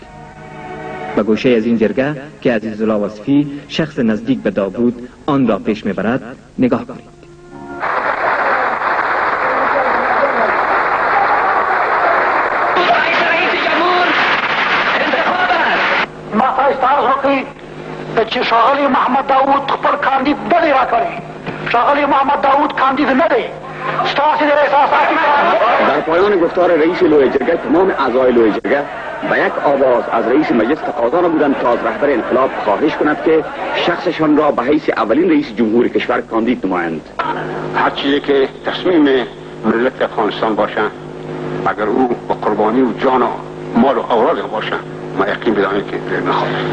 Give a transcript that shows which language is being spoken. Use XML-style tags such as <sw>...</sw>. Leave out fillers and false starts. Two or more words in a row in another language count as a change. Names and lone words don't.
<fa>به گوشه از این جرگه که عزیزالله وصفی شخص نزدیک به داوود آن را پیش میبرد نگاه کنید. رئیس جمهور انتخاب است.</fa> <ps>ما فرض وکړي چې ښاغلی محمد داوود خپل کاندید بلې راکړي. ښاغلی محمد داوود کاندید نه دی. ستاسې د احساساتي</ps> <fa>در پایان گفتار رئیس لوی جرگه تمام اعضای لوی جرگه به یک آواز از رئیس مجلس تقاضا نمودند تا از رهبر انقلاب خواهش کند که شخصشان را به حیث اولین رئیس جمهور کشور کاندید نمایند. هر چیزی که تصمیم ملت افغانستان باشه، اگر او با قربانی و جان و مال و اولاد باشه، ما یقین بدانید که نخواهد.</fa>